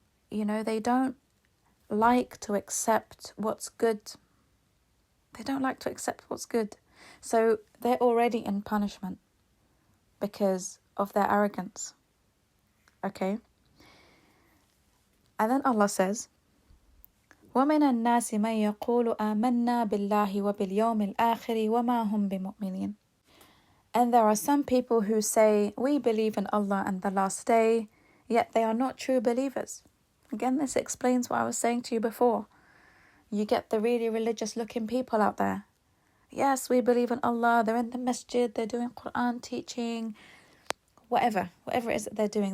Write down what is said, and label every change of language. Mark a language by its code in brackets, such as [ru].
[en] They don't like to accept what's good. They don't like to accept what's good. So they're already in punishment because of their arrogance. Okay? And then Allah says, [ar] وَمِنَ النَّاسِ مَنْ يَقُولُ آمَنَّا بِاللَّهِ وَبِالْيَوْمِ الْآخِرِ وَمَا هُمْ بِمُؤْمِنِينَ. [en] And there are some people who say, we believe in Allah and the last day, yet they are not true believers. Again, this explains what I was saying to you before. You get the really religious looking people out there. Yes, we believe in Allah, they're in the masjid, they're doing Quran teaching, whatever it is that they're doing.